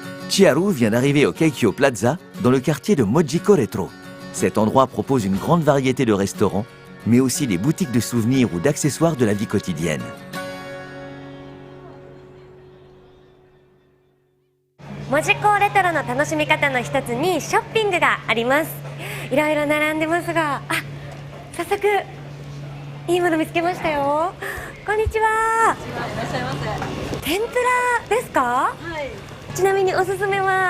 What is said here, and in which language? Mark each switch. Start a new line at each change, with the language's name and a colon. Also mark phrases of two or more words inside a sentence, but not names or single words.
French: Chiharu vient d'arriver au Keikyo Plaza, dans le quartier de Mojiko Retro. Cet endroit propose une grande variété de restaurants, mais aussi des boutiques de souvenirs ou d'accessoires de la vie quotidienne.
Japanese: Mojiko レトロの楽しみ方の一つにショッピングがあります。いろいろ並んでますが、早速いいもの見つけましたよ。こんにちは。いらっしゃいませ。天ぷらですか？はい。ちなみにおすすめは？